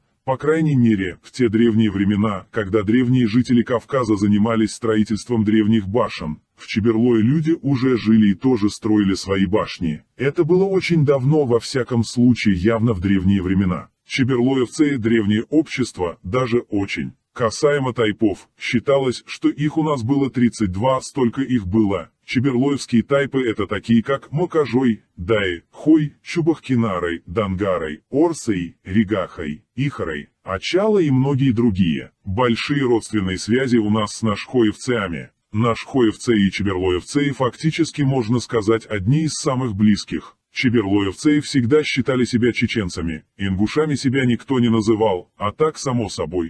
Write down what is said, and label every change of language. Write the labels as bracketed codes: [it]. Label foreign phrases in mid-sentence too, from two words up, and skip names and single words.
[ru] По крайней мере, в те древние времена, когда древние жители Кавказа занимались строительством древних башен, В Чеберлое люди уже жили и тоже строили свои башни. Это было очень давно, во всяком случае, явно в древние времена. Чеберлоевцы – древнее общество, даже очень. Касаемо тайпов, считалось, что их у нас было 32, столько их было. Чеберлоевские тайпы – это такие как Макажой, Дай, Хой, Чубахкинарой, Дангарой, Орсой, Ригахой, Ихарой, Ачала и многие другие. Большие родственные связи у нас с нашхоевцами. Нашхоевцы и чеберлоевцы фактически, можно сказать, одни из самых близких. Чеберлоевцы всегда считали себя чеченцами, ингушами себя никто не называл, а так само собой.